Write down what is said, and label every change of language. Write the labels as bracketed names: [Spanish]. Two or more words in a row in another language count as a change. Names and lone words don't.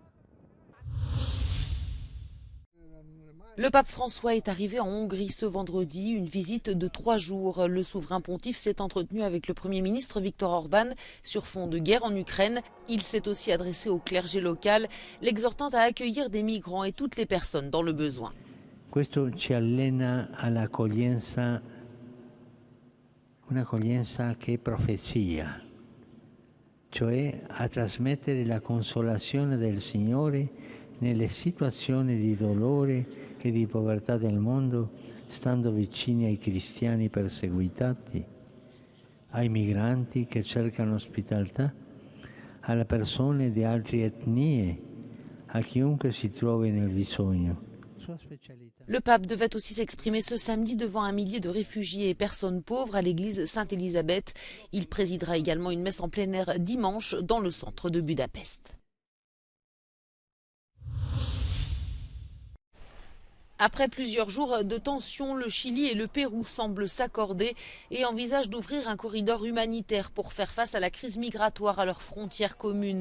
[French] Le pape François est arrivé en Hongrie ce vendredi, une visite de 3 jours. Le souverain pontife s'est entretenu avec le Premier ministre Viktor Orban sur fond de guerre en Ukraine. Il s'est aussi adressé au clergé local, l'exhortant à accueillir des migrants et toutes les personnes dans le besoin. [Italian] Questo ci allena all'accoglienza. Un'accoglienza che è profezia, cioè a trasmettere la consolazione del Signore nelle situazioni di dolore e di povertà del mondo, stando vicini ai cristiani perseguitati, ai migranti che cercano ospitalità, alle persone di altre etnie, a chiunque si trovi nel bisogno. [French] Le pape devait aussi s'exprimer ce samedi devant 1 millier de réfugiés et personnes pauvres à l'église Sainte-Élisabeth. Il présidera également une messe en plein air dimanche dans le centre de Budapest. Après plusieurs jours de tensions, le Chili et le Pérou semblent s'accorder et envisagent d'ouvrir un corridor humanitaire pour faire face à la crise migratoire à leurs frontières communes.